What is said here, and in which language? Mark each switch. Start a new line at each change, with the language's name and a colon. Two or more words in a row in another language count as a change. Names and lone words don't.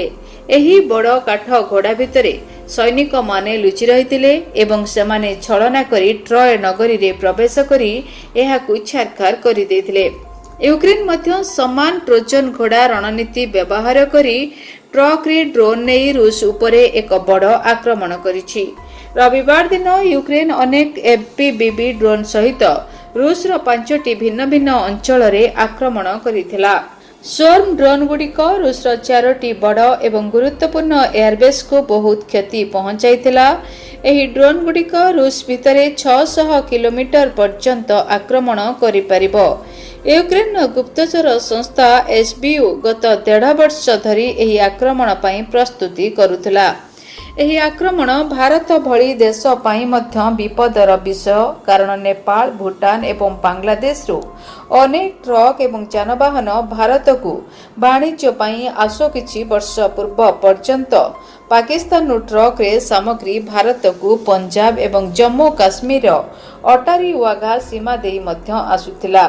Odia: ଏହି ବଡ଼ କାଠ ଘୋଡ଼ା ଭିତରେ ସୈନିକ ମାନେ ଲୁଚି ରହିଥିଲେ ଏବଂ ସେମାନେ ଛଳନା କରି ଟ୍ରୟ ନଗରୀ ରେ ପ୍ରବେଶ କରି ଏହାକୁ ଛାରଖାର କରି ଦେଇଥିଲେ। ୟୁକ୍ରେନ ମଧ୍ୟ ସମାନ ଟ୍ରୋଜାନ ଘୋଡ଼ା ରଣନୀତି ବ୍ୟବହାର କରି ଟ୍ରକ ରେ ଡ୍ରୋନ ନେଇ ରୁଷ ଉପରେ ଏକ ବଡ଼ ଆକ୍ରମଣ କରିଛି। ରବିବାର ଦିନ ୟୁକ୍ରେନ ଅନେକ ଏଫପିଭିବି ଡ୍ରୋନ ସହିତ ରୁଷ ର 5ଟି ଭିନ୍ନ ଭିନ୍ନ ଅଞ୍ଚଳ ରେ ଆକ୍ରମଣ କରିଥିଲା। ସ୍ୱର୍ମ ଡ୍ରୋନ ଗୁଡ଼ିକ ରୁଷ ର 4ଟି ବଡ଼ ଏବଂ ଗୁରୁତ୍ୱପୂର୍ଣ୍ଣ ଏୟାରବେସ କୁ ବହୁତ କ୍ଷତି ପହଞ୍ଚାଇଥିଲା। ଏହି ଡ୍ରୋନ ଗୁଡ଼ିକ ରୁଷ ଭିତରେ 600 କିଲୋମିଟର ପର୍ଯ୍ୟନ୍ତ ଆକ୍ରମଣ କରି ପାରିବ। ୟୁକ୍ରେନ ଗୁପ୍ତଚର ସଂସ୍ଥା ଏସବିୟୁ ଗତ 1.5 ବର୍ଷ ଧରି ଏହି ଆକ୍ରମଣ ପାଇଁ ପ୍ରସ୍ତୁତି କରୁଥିଲା। ଏହି ଆକ୍ରମଣ ଭାରତ ଭଳି ଦେଶ ପାଇଁ ମଧ୍ୟ ବିପଦର ବିଷୟ, କାରଣ ନେପାଳ, ଭୁଟାନ ଏବଂ ବାଂଲାଦେଶ ର ଅନେକ ଟ୍ରକ ଏବଂ ଯାନବାହନ ଭାରତ କୁ ବାଣିଜ୍ୟ ପାଇଁ ଆସେ କିଛି ବର୍ଷ ପୂର୍ବ ପର୍ଯ୍ୟନ୍ତ ପାକିସ୍ତାନ ର ଟ୍ରକ ରେ ସାମଗ୍ରୀ ଭାରତ କୁ ପଞ୍ଜାବ ଏବଂ ଜମ୍ମୁ କାଶ୍ମୀର ଅଟାରୀ ୱାଘା ସୀମା ଦେଇ ମଧ୍ୟ ଆସୁଥିଲା।